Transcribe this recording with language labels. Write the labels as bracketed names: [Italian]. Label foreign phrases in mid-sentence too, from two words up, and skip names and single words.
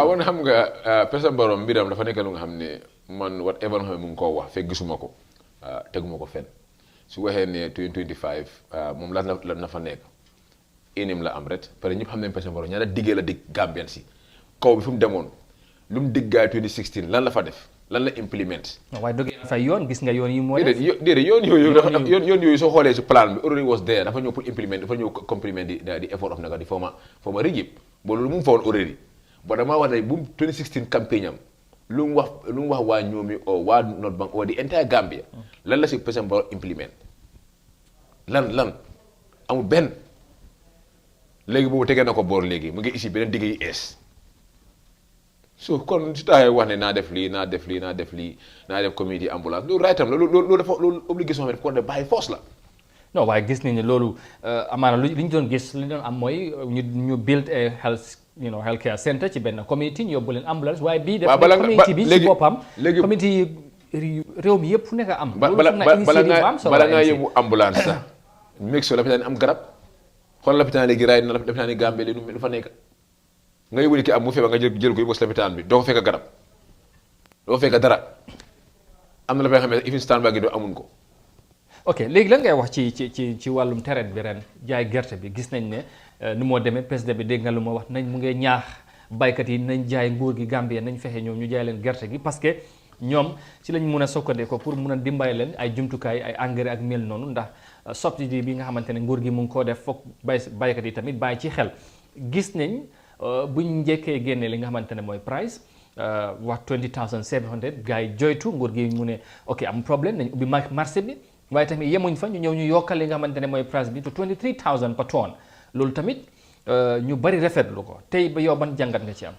[Wolof] waaw woon xam nga président Barrow mbiram dafa nekk lu nga xam ne man whatever nga xam ne mu ngi koo wax fekk gisuma ko teguma ko fenn su waxee ne 2025 moom lan na fa nekk inim la am ret [French] parce que [Wolof] ñëpp xam nañ président Barrow ñaata diggee la dig Gambien si kaw bi fu mu demoon lu mu diggaay 2016 lan la fa def lan la implement. waaye dëgg fay yoon gis nga yoon yi moo def déedéet yoon yooyu soo xoolee si plan bi [English] already was there [Wolof] dafa ñëw [French] pour implement [Wolof] dafa ñëw complement di [English] effort of [Wolof] naka di former régime boo loolu mu ngi fa woon already ba damaa wax ne bu 2016 campagne am lu mu wax waa ñoomi o waa [English] North Bank [Wolof] o di [English] entire Gambia [Wolof] lan la si président Barrow implement lan amul benn léegi boobu tegee na ko boor léegi mu ngi ici beneen digg yi ees so kon si taxee wax ne naa def [English] community ambulance [Wolof] loolu right am la loolu dafa loolu obligation bi daf ko def bàyyi force la. non waaye gis nañu ne loolu amaana li ñu doon gis li ñu doon am mooy ñu [English] build a health care center [Wolof] ci benn community ñu yóbbu leen ambulance waaye bii def community bi ci boppam community yi réew mi yëpp fu nekk am bala ngaa yóbbu ambulance sax [English] make sure [Wolof] lopitaan am garab xool lopitaan léegi raay na lopitaan yi Gambie li lu fa nekk nga yóbbu ki am mu feebar nga jël ko yóbbu si lopitaan bi doo ko fekk garab doo ko fekk dara am na la fay xam ne [English] even stand by [Wolof] gi doo amun ko. ok léegi lan ngay wax ci wàllum traite bi ren jaay gerte bi gis nañ ne ni moo demee président bi dégg nga lu ma wax nañ mu ngi ñaax baykat yi nañ jaay nguur gi Gambie nañ fexe ñoom ñu jaay leen gerte gi [French] parce que [Wolof] ñoom ci lañ mun a sokkandeko pour mun a dimbale leen ay jumtukaay ay engrais ak mel noonu ndax subsidy bi nga xamante ne nguur gi mu ngi koo def foog baykat yi tamit bàyyi ci xel gis nañ buñ njëkkee génnee li nga xamante ne mooy price wax 20,700 gars yi joytu nguur gi mu ne ok [French] am problème [Wolof] nañ [French] ubbi marché [Wolof] bi waaye tamit yemuñ fa ñu ñëw ñu yokkal li nga xamante ne mooy [English] price bi to 23,000 per tonne [Wolof] loolu tamit ñu bari rafetlu ko tey ba yow ban jàngat nga ci am.